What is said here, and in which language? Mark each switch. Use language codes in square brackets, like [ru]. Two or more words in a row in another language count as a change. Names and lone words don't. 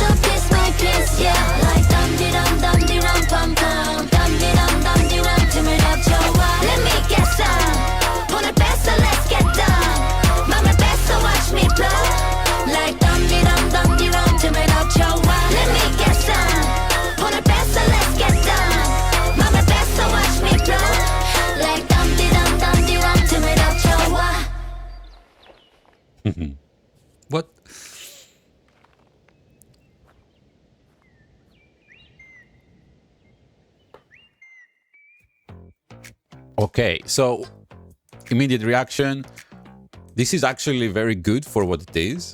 [en] piece by piece yeah like dum-de-dum dum-de-rum pum-pum dum-de-dum dum-de-rum [ko] 틈을 덮쳐와 [en] Let me get some [ko] 오늘 뺐어 [en] let's get done [ko] 맘을 뺐어 [en] watch me blow like dum-de-dum dum-de-rum [ko] 틈을 덮쳐와 [en] Let me get some [ko] 오늘 뺐어 [en] let's get done [ko] 맘을 뺐어 [en] watch me blow like dum-de-dum dum-de-rum [ko] 틈을 덮쳐와 [en] What? Okay, so immediate reaction. This is actually very good for what it is.